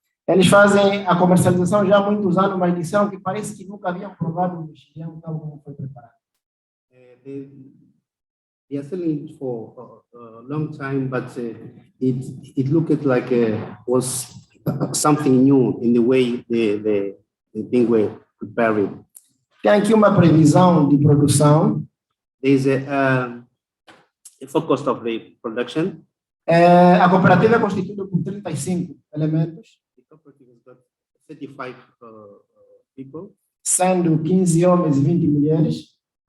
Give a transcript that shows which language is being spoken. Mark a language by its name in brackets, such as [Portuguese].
[Portuguese] Eles fazem a comercialização já há muitos anos, mas disseram que parece que nunca haviam provado o mexilhão tal como foi preparado. [English] They are selling it for a long time, but it looked like was something new in the way the thing were prepared. [Portuguese] Tem aqui uma previsão de produção. [English] There is a focus of the production. [Portuguese] A cooperativa é constituída por 35 elementos. [English] The cooperative has got 35 people. [Portuguese] Sendo 15 homens e 20 mulheres.